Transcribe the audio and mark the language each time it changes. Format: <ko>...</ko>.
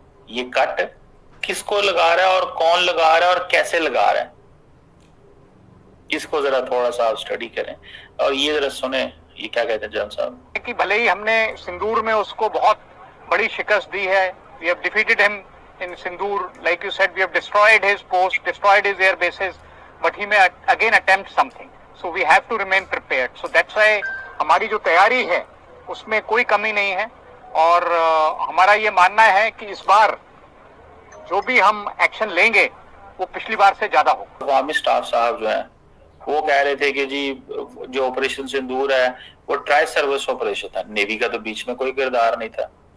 <hi>ये कट किसको लगा रहा है और कौन लगा रहा है और कैसे लगा रहा है, इसको जरा थोड़ा सा आप स्टडी करें. और ये जरा सुने ये क्या कहते हैं जनरल साहब. कि भले ही हमने सिंदूर में उसको बहुत बड़ी शिकस्त दी है,</hi> <en>we have defeated him in Sindoor. Like you said, we have destroyed his post, destroyed his air bases, but he may again attempt something. So we have to remain prepared. So that's why</en> <hi>हमारी जो तैयारी है उसमें कोई कमी नहीं है और हमारा ये मानना है कि इस बार जो भी हम एक्शन लेंगे वो पिछली बार से ज्यादा होगा. अवामी स्टाफ साहब जो हैं वो कह रहे थे कि जी जो ऑपरेशन सिंदूर है वो ट्राई सर्विस ऑपरेशन था, नेवी का तो बीच में कोई किरदार नहीं था.</hi>